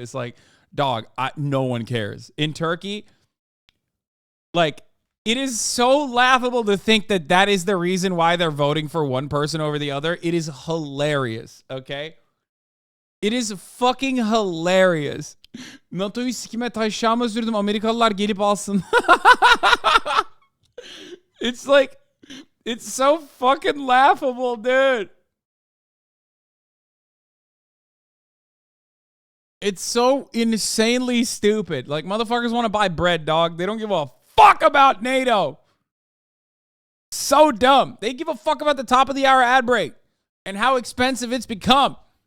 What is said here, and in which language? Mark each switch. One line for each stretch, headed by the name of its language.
English: It's like, dog, no one cares. In Turkey, like, it is so laughable to think that that is the reason why they're voting for one person over the other. It is hilarious, okay? It is fucking hilarious.
Turkish: NATO'yu sikime taşağıma sürdüm. Amerikalılar gelip alsın.
English: It's like, it's so fucking laughable, dude. It's so insanely stupid. Like, motherfuckers want to buy bread, dog. They don't give a fuck about NATO. So dumb. They give a fuck about the top of the hour ad break and how expensive it's become.